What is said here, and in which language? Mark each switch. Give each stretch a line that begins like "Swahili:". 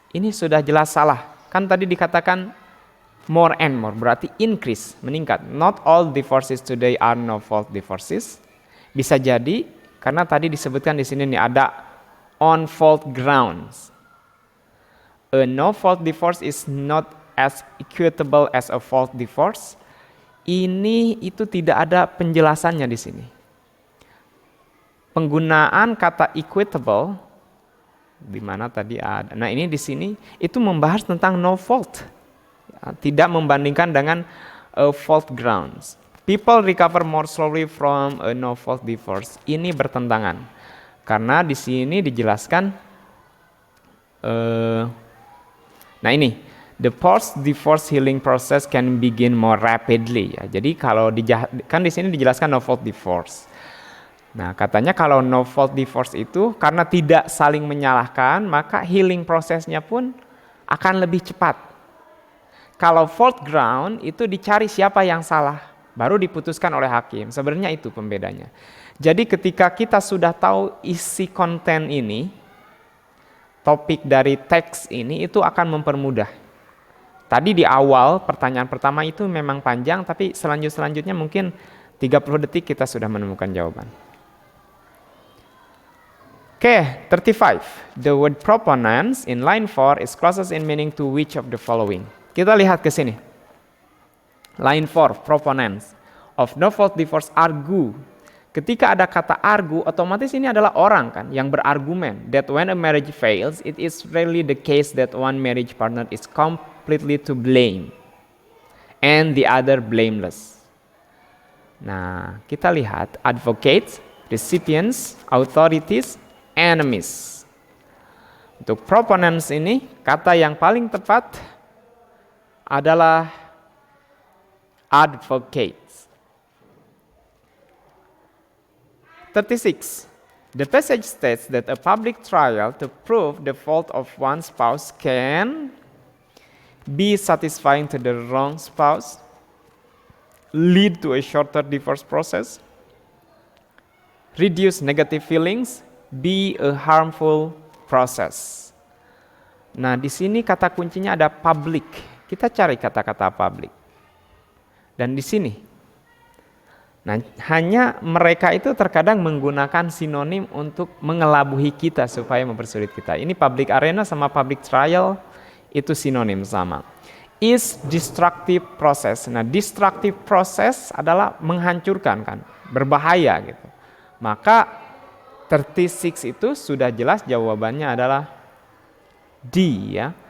Indonesian: Ini sudah jelas salah. Kan tadi dikatakan more and more, berarti increase, meningkat.
English: Not all divorces today are no-fault divorces.
Indonesian: Bisa jadi karena tadi disebutkan di sini nih ada on fault grounds.
English: A no-fault divorce is not as equitable as a fault divorce.
Indonesian: Ini itu tidak ada penjelasannya di sini. Penggunaan kata equitable di mana tadi ada. Nah, ini di sini itu membahas tentang no fault. Ya, tidak membandingkan dengan fault grounds.
English: People recover more slowly from a no fault divorce.
Indonesian: Ini bertentangan. Karena di sini dijelaskan nah ini
English: the post-divorce healing process can begin more rapidly.
Indonesian: Ya, jadi kalau kan di sini dijelaskan no fault divorce. Nah, katanya kalau no fault divorce itu karena tidak saling menyalahkan, maka healing prosesnya pun akan lebih cepat. Kalau fault ground itu dicari siapa yang salah, baru diputuskan oleh hakim. Sebenarnya itu pembedanya. Jadi ketika kita sudah tahu isi konten ini, topik dari teks ini itu akan mempermudah. Tadi di awal pertanyaan pertama itu memang panjang, tapi selanjutnya mungkin 30 detik kita sudah menemukan jawaban. Oke, 35.
English: The word proponents in line 4 is closest in meaning to which of the following?
Indonesian: Kita lihat ke sini.
English: Line 4, proponents of no fault divorce argue.
Indonesian: Ketika ada kata argue, otomatis ini adalah orang kan yang berargumen
English: that when a marriage fails, it is rarely the case that one marriage partner is completely to blame and the other blameless.
Indonesian: Nah, kita lihat
English: advocates, recipients, authorities, enemies.
Indonesian: Untuk proponents ini, kata yang paling tepat adalah advocates. 36.
English: The passage states that a public trial to prove the fault of one spouse can be satisfying to the wrong spouse, lead to a shorter divorce process, reduce negative feelings, be a harmful process.
Indonesian: Nah, di sini kata kuncinya ada public. Kita cari kata-kata public. Dan di sini, nah, hanya mereka itu terkadang menggunakan sinonim untuk mengelabuhi kita supaya mempersulit kita. Ini public arena sama public trial itu sinonim sama.
English: Is destructive process.
Indonesian: Nah, destructive process adalah menghancurkan kan, berbahaya gitu. Maka 36 itu sudah jelas jawabannya adalah D ya.